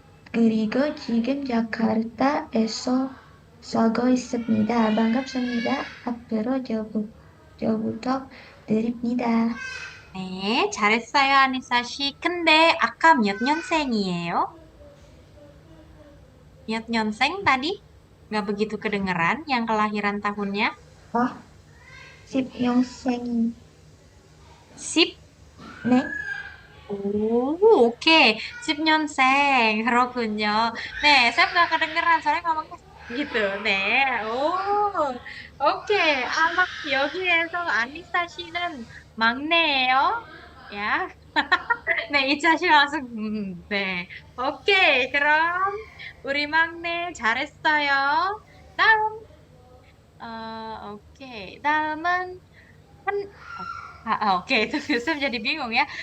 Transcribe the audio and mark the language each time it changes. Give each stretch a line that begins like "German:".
Korean: 그리고 지금 자카르타에서 살고 있습니다. 반갑습니다. 앞으로 잘 부탁드립니다. 네, 잘했어요, 아니사 씨. 근데 아까 몇 년생이에요? 몇 년생
Indonesian: tadi? Nggak begitu kedengeran yang kelahiran tahunnya.
Korean: 10년생이, 10. 네? 오, 오케이. 10년생. 그렇군요.
Indonesian: 네, 쌤 nggak kedengeran. Soalnya ngomongnya gitu.
Korean: 네. 오케이. 아마 여기에서 아니사 씨는 막내예요. 야. 네, 이차 씨 langsung 네. 오케이. 그럼 우리 막내 잘했어요. 다음. 오케이. 다음은 한
Indonesian: oke, itu Yusuf jadi bingung ya.